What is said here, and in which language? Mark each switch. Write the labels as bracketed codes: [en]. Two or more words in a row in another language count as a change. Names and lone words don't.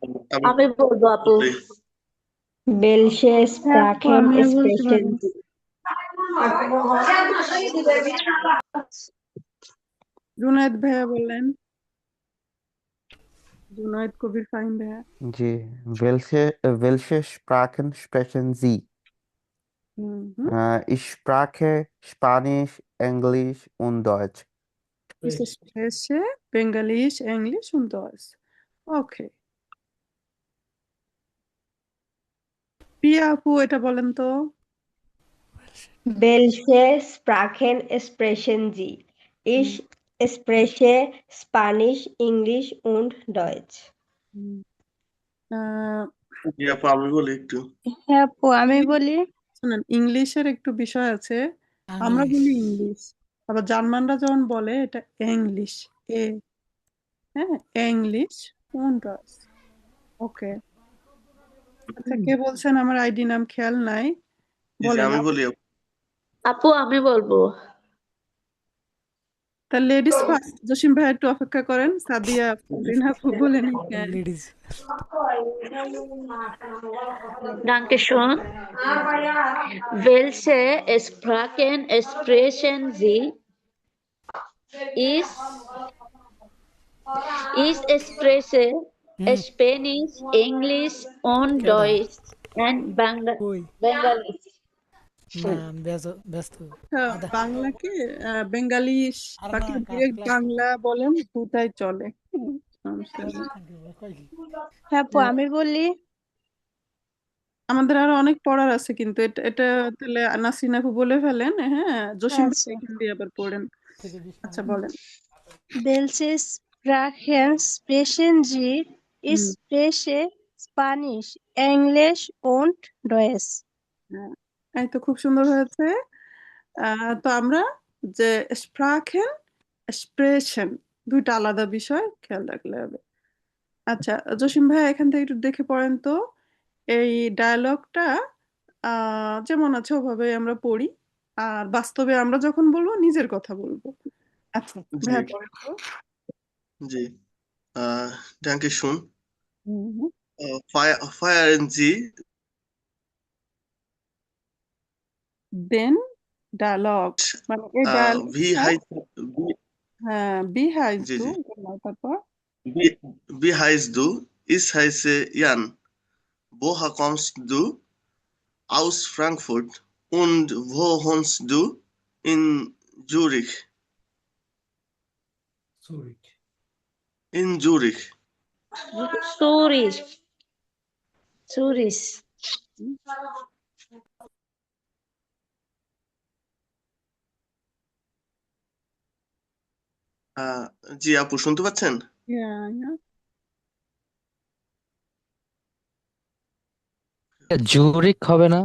[bn] আমি বলবো আপু। বলি। [de] welche Sprachen [bn] আমিও বলতে [de] স্প্রেশন। [bn] জুনায়েদ ভাইয়া বললেন, জুনায়েদ কবির ফাহিম ভাইয়া। জি, [de] welche Sprachen sprechen Sie? [bn] হুম, [de] Ich spreche Spanisch, Englisch und Deutsch. ich spreche Bengalisch, Englisch und Deutsch। [bn] Okay, প্রিয়া আপু এটা বলেন তো। [de] Welche Sprachen sprechen Sie? Ich spreche Spanisch, Englisch und Deutsch. [bn] জি আপু, আমি বলি একটু। হ্যাঁ আপু আমি বলি। শুনেন, ইংলিশের একটু বিষয় আছে, আমরা বলি ইংলিশ, আবার জার্মানরা যখন বলে এটা ইংলিশ, এ, হ্যাঁ, ইংলিশ [de] und Deutsch। [bn] ওকে, আচ্ছা, কে বলছেন আমার আইডি নাম খেয়াল নাই? জি বলেন। আমি বলি আপু। আপু আমি বলবো। তা লেডিস ফার্স্ট। জসিম ভাই একটু অপেক্ষা করেন, সাদিয়া আপু বলে নিন। লেডিজ [de] Dankeschön. Welche Sprachen sprechen Sie? Ich spreche Spanish, English und [bn] কেডা [de] Deutsch and [bn] কই [de] Bengali. [bn] না আমি ব্যস্ত হ্যাঁ, আধা বাংলাকে বেঙ্গালি আর বাকি না ডিরেক্ট ক্লাস বাংলা বলেন, দুটাই চলে। সমস্যা ক্লাস নেই। কই হ্যাঁ আপু হ্যাঁ, আমি বলি আমাদের আরো অনেক পড়ার আছে, কিন্তু এটা এটা তাহলে নাসরিন আপু বলে ফেলেন। হ্যাঁ, জসিম ভাই আচ্ছা এখান দিয়ে আবার পড়েন। থেকে 20 আচ্ছা মিনিট বলেন। [de] Welche Sprachen sprechen Sie? Ich [bn] হুম, [de] spreche Spanisch, Englisch und Deutsch. [bn] হ্যাঁ, এই তো খুব সুন্দর হয়েছে। তো আমরা যে [de] Sprachen sprechen [bn] দুইটা আলাদা বিষয়, খেয়াল রাখলে হবে। আচ্ছা জসিম ভাই এখান থেকে একটু দেখে পড়েন তো, এই ডায়ালগটা যেমন আছে ওভাবে আমরা পড়ি, আর বাস্তবে আমরা যখন বলবো নিজের কথা বলবো। আচ্ছা জি ভাইয়া পড়েন তো। [de] জি Dankeschön. [bn] হুম, [de] Feiern Sie [bn] দেন ডায়ালগ, মানে এই [de] wie [bn] ডায়ালগটা। [de] heißt [bn] হ্যাঁ, [de] wie heißt [bn] জি টু, জি তারপর [de] wie heißt du? Ich heiße Jan. Woher kommst du? Aus Frankfurt. Und wo wohnst du? In Zürich. Zurich. In Zürich. Zurich. Zurich. [bn] জি আপু শুনতে পাচ্ছেন? [en] yeah. [bn] জুরিক হবে না?